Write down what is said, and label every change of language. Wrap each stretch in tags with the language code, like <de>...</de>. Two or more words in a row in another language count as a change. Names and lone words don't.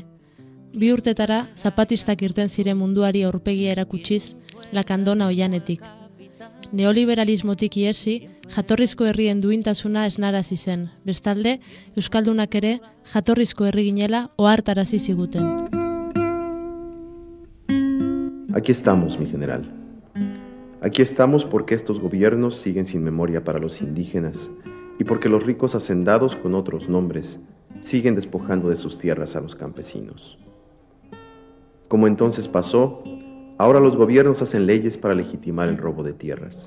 <eu>2 urtetara, zapatistak irten ziren munduari aurpegia erakutsiz, Lakandona oianetik. Neoliberalismotik iesi, jatorrizko herrien duintasuna esnarazi zen, bestalde, Euskaldunak ere jatorrizko herri ginela ohartarazi ziguten.</eu> <es>Aquí estamos, mi general. Aquí estamos porque estos gobiernos siguen sin memoria para los indígenas y porque los ricos hacendados con otros nombres siguen despojando de sus tierras a los campesinos. Como entonces pasó, ahora los gobiernos hacen leyes para legitimar el robo de tierras.</es>